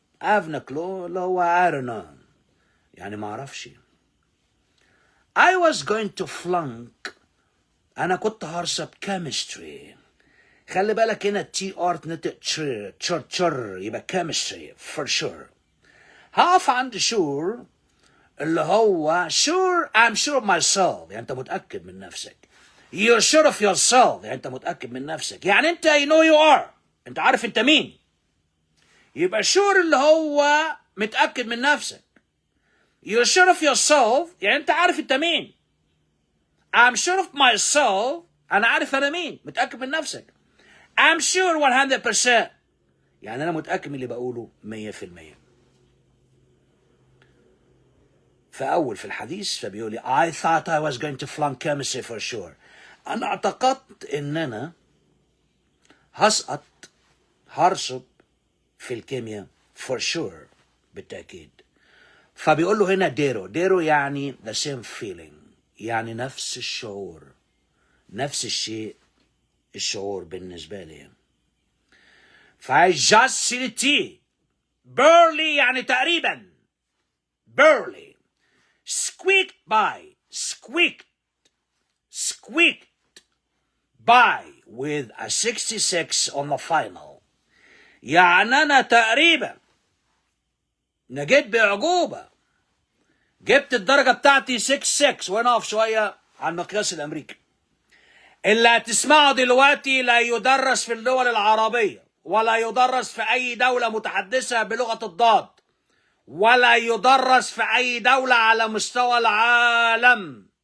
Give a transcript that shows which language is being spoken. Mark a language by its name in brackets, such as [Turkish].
[English] have no clue [Arabic] اللي هو [English] I don't know، [Arabic] يعني ما اعرفش. [English] I was going to flunk، [Arabic] انا كنت هرسب [English] chemistry. [Arabic] خلي بالك هنا تي ار نطق تشر يبقى [English] chemistry for sure. [Arabic] هقف عند sure اللي هو [English] sure I'm sure of myself، [Arabic] يعني انت متأكد من نفسك. [English] You're sure of yourself، [Arabic] يعني انت متأكد من نفسك، يعني انت [English] you know you are، [Arabic] انت عارف انت مين. يبقى sure اللي هو متأكد من نفسك. [English] You're sure of yourself، [Arabic] يعني انت عارف انت مين. [English] I'm sure of myself، [Arabic] انا عارف انا مين، متأكد من نفسك. [English] I'm sure 100%، [Arabic] يعني انا متأكد من اللي بقوله 100%. فأول في الحديث فبيقول لي [English] I thought I was going to flunk chemistry for sure. [Arabic] أنا اعتقدت إن أنا هسقط، هرسب في الكيمياء [English] for sure، [Arabic] بالتأكيد. فبيقول له هنا ديرو يعني [English] the same feeling، [Arabic] يعني نفس الشعور، نفس الشيء الشعور بالنسبة لي. [English] I just see T barely [Arabic] يعني تقريبا، [English] barely squeaked by with a 66 on the final. [Arabic] يعني أنا تقريبا نجيت بأعجوبة، جبت الدرجة بتاعتي 66. وأنا أقف شوية على المقياس الأمريكي. اللي هتسمعه دلوقتي لا يدرس في الدول العربية، ولا يدرس في أي دولة متحدثة بلغة الضاد، ولا يدرس في أي دولة على مستوى العالم.